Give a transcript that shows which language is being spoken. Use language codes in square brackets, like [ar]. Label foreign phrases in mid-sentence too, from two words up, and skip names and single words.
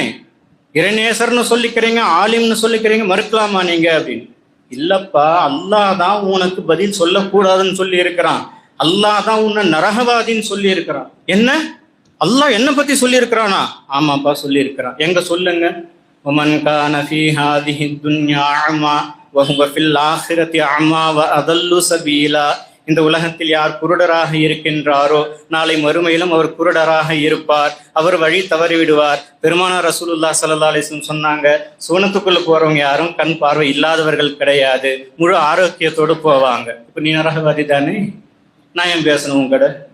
[ta] இறைநேசர்னு சொல்லிக்கிறீங்க, ஆலிம்னு சொல்லிக்கிறீங்க, மறுக்கலாமா நீங்க அப்படின்னு? இல்லப்பா, அல்லாஹ் தான் உனக்கு பதில் சொல்லக்கூடாதுன்னு சொல்லி இருக்கிறான். அல்லாஹ் தான் உன்னை நரகவாதின்னு சொல்லி இருக்கிறான். என்ன? அல்லாஹ் என்ன பத்தி சொல்லி இருக்கிறானா? ஆமாப்பா சொல்லி இருக்கிறான். எங்க சொல்லுங்க. [ar] ومن كان في هذه الدنيا أعمى وهو في الآخرة أعمى وأضل سبيلا. [ta] இந்த உலகத்தில் யார் குருடராக இருக்கின்றாரோ நாளை மறுமையிலும் அவர் குருடராக இருப்பார், அவர் வழி தவறி விடுவார். பெருமானார் ரசூலுல்லாஹ் [ar] صلى الله عليه وسلم [ta] சொன்னாங்க, சூனத்துக்குள்ள போறவங்க யாரும் கண் பார்வை இல்லாதவர்கள் கிடையாது, முழு ஆரோக்கியத்தோடு போவாங்க. இப்ப நீ நரகவாதி தானே, நான் ஏன் பேசணும் உங்கட?